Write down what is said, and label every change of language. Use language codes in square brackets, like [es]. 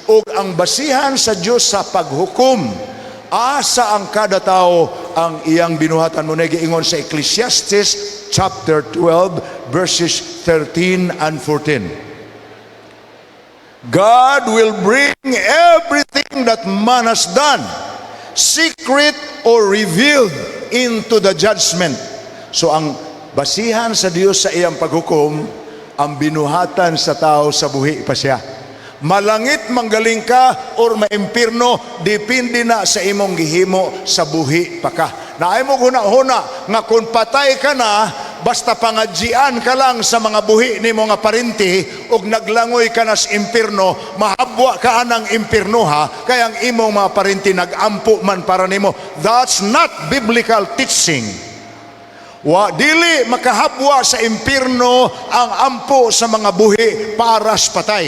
[ceb] Ug ang basihan sa Dios sa paghukom, asa ang kada tao ang iyang binuhatan. Mo na giingon sa Ecclesiastes [en] chapter 12 verses 13 and 14. God will bring everything that man has done, secret or revealed, into the judgment. [ceb] So ang basihan sa Dios sa iyang paghukom, ang binuhatan sa tao sa buhi pa siya. Malangit manggaling ka or maimpirno, depende na sa imong gihimo sa buhi pa ka. Naay mo huna-huna nga kung patay ka na, basta pangadjian ka lang sa mga buhi ni mga parinti ug naglangoy ka na sa impierno, mahabwa ka anang impierno ha, kaya ang imong mga parinti nagampo man para nimo. [en] That's not biblical teaching. [ceb] Dili makahabwa sa impierno ang ampo sa mga buhi para sa patay.